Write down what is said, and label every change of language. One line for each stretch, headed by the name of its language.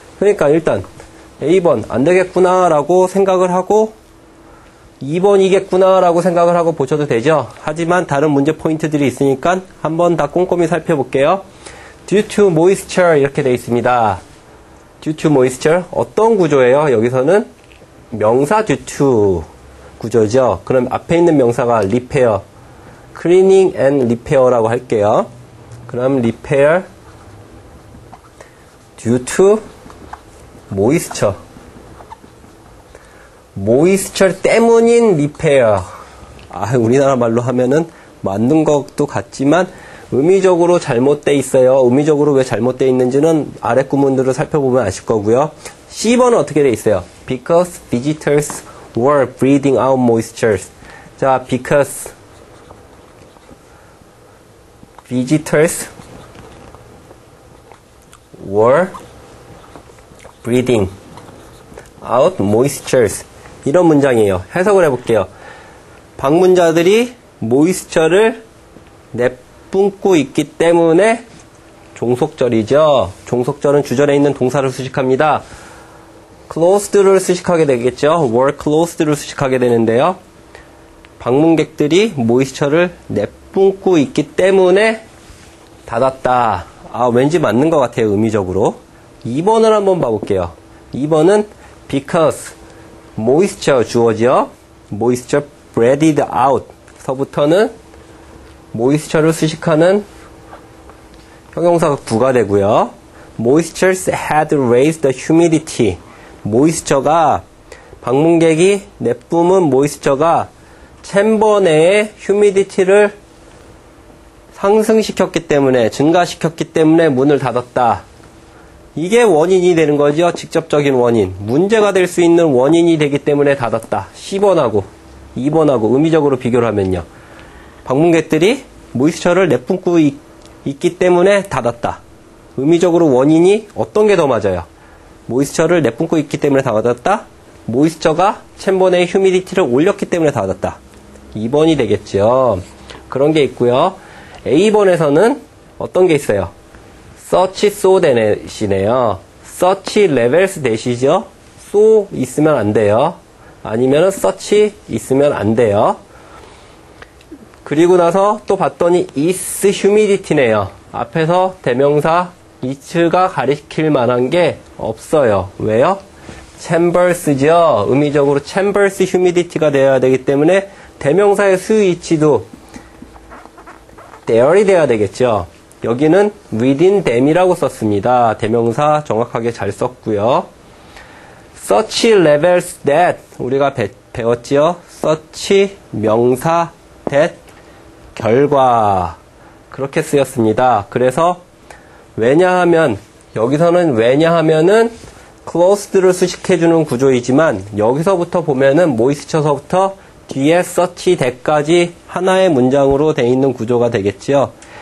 Korean: 그러니까 일단 A번 안 되겠구나 라고 생각을 하고 2번이겠구나 라고 생각을 하고 보셔도 되죠. 하지만 다른 문제 포인트들이 있으니까 한번 다 꼼꼼히 살펴볼게요.
English: due to moisture
Korean: 이렇게 되어 있습니다. due to moisture 어떤 구조예요? 여기서는 명사 due to 구조죠. 그럼 앞에 있는 명사가 repair, cleaning and repair라고 할게요.
English: 그럼 repair due to moisture.
Korean: moisture 때문인 repair. 우리나라 말로 하면은 맞는 것도 같지만 의미적으로 잘못되어 있어요. 의미적으로 왜 잘못되어 있는지는 아래 구문들을 살펴보면 아실 거고요. C번은 어떻게 되어 있어요?
English: Because visitors were breathing out moisture. 자, because visitors were breathing out moistures.
Korean: 이런 문장이에요. 해석을 해볼게요. 방문자들이 모이스처를 내뿜고 있기 때문에 종속절이죠. 종속절은 주절에 있는 동사를 수식합니다. closed를 수식하게 되겠죠. were closed를 수식하게 되는데요. 방문객들이 모이스처를 내뿜고 있기 때문에 닫았다. 왠지 맞는 것 같아요. 의미적으로. 2번을 한번 봐볼게요. 2번은 because moisture 주어지요.
English: moisture breathed out
Korean: 서부터는 moisture를 수식하는 형용사가 구가 되고요.
English: moistures had raised the humidity.
Korean: moisture가 방문객이 내뿜은 moisture가 챔버 내의 humidity를 상승시켰기 때문에 증가시켰기 때문에 문을 닫았다. 이게 원인이 되는 거죠. 직접적인 원인. 문제가 될 수 있는 원인이 되기 때문에 닫았다. 10번하고 2번하고 의미적으로 비교를 하면요. 방문객들이 모이스처를 내뿜고 있기 때문에 닫았다. 의미적으로 원인이 어떤 게 더 맞아요? 모이스처를 내뿜고 있기 때문에 닫았다. 모이스처가 챔버 내의 휴미디티를 올렸기 때문에 닫았다. 2번이 되겠죠. 그런 게 있고요. A번에서는 어떤 게 있어요? such, so 대시네요. such levels 대시죠. so 있으면 안 돼요. 아니면 such 있으면 안 돼요. 그리고 나서 또 봤더니 is humidity네요. 앞에서 대명사 is가 가리킬 만한 게 없어요. 왜요? chambers죠. 의미적으로 chambers humidity가 되어야 되기 때문에 대명사의 수위치도 there이 돼야 되겠죠. 여기는 within them이라고 썼습니다. 대명사 정확하게 잘 썼고요. such levels that 우리가 배웠지요. such 명사 that 결과 그렇게 쓰였습니다. 그래서 왜냐하면 여기서는 왜냐하면은 closed를 수식해주는 구조이지만 여기서부터 보면은 moisture서부터 뒤에 such that까지 하나의 문장으로 되어 있는 구조가 되겠지요.